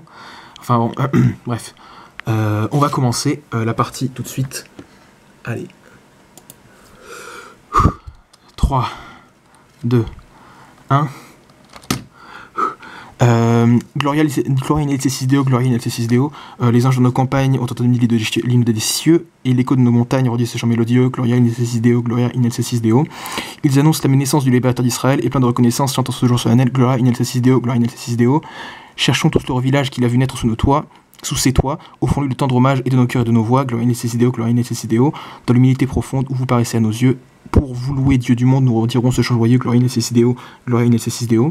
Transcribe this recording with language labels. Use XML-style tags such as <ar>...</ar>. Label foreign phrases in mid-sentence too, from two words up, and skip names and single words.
<fr>Enfin bon, bref. On va commencer la partie tout de suite. Allez. 3, 2, 1.</fr> <la>Gloria in excelsis Deo, Gloria in excelsis Deo.</la> <fr>Les anges de nos campagnes ont entendu l'hymne des cieux, et l'écho de nos montagnes redit ce chant mélodieux,</fr> <la>Gloria in excelsis Deo, Gloria in excelsis Deo.</la> <fr>Ils annoncent la naissance du libérateur d'Israël, et plein de reconnaissance, chantant ce jour solennel,</fr> <la>Gloria in excelsis Deo, Gloria in excelsis Deo.</la> <fr>Cherchons tout le village qu'il a vu naître sous nos toits, sous ses toits, offrons-lui le tendre hommage et de nos cœurs et de nos voix,</fr> <la>Gloria in excelsis Deo, Gloria in excelsis Deo.</la> <fr>Dans l'humilité profonde où vous paraissez à nos yeux, pour vous louer Dieu du monde, nous retirons ce chant joyeux,</fr> <la>Gloria in excelsis Deo, Gloria in excelsis Deo.</la>